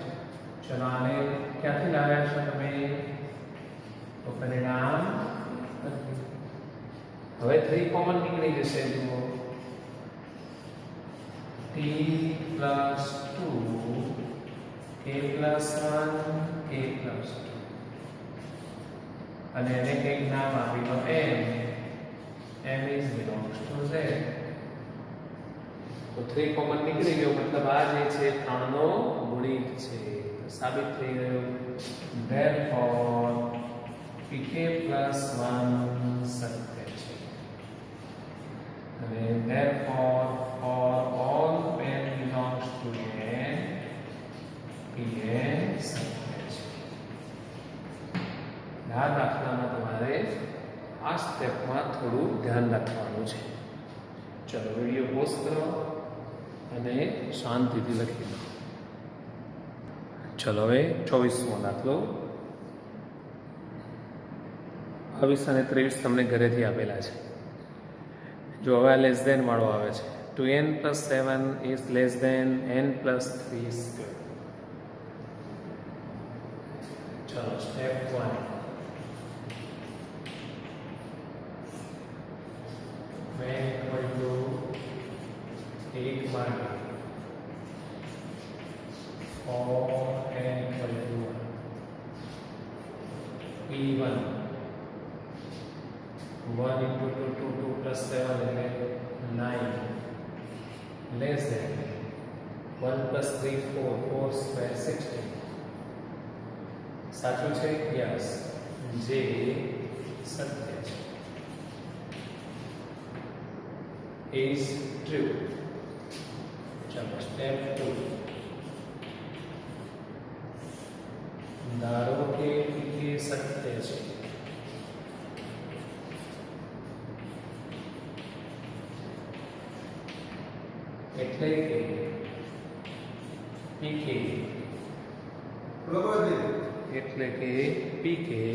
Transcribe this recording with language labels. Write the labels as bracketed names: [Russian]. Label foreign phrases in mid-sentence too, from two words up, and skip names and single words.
[Gujarati] ચલો આને ક્યાંથી લાવ્યા છો તમે, તો પરિણામ હવે 3 કોમન નીકળી જશે. જુઓ t+2 k+1 k+2 અને એને કંઈક નામ આપી દો [English] m is belongs to z. [Gujarati] તો 3 કોમન નીકળી ગયો મતલબ આ જે છે 3 નો ગુણિત છે, સાબિત થઈ ગયું. [English] therefore pk+1 [Gujarati] સત્ય છે અને [English] therefore for all n belongs to n pn [Gujarati] સત્ય છે. આ દાખલામાં તમારે આ સ્ટેપમાં થોડું ધ્યાન રાખવાનું છે. ચલો વિડીયો પોઝ કરો અને શાંતિથી લખી લો. ચલો હવે 24મો દાખલો. 22 અને 23 તમને ઘરેથી આપેલા છે. જો હવે [English] less than [Gujarati] વાળો આવે છે. [English] 2n+7 is less than n+3 square. [Gujarati] ચલો સ્ટેપ 1. [English] when equal to 8 માટે for n equal to 1 p1 1 into 2 2 plus 7 એટલે 9 less than 1 plus 3 4 4 square 16. [Gujarati] સાચું છે? યસ, જે સત્ય છે, [English] is true. [Gujarati] ચલો સ્ટેપ 2. ધારો કે pk સત્ય છે એટલે કે pk એટલે કે pk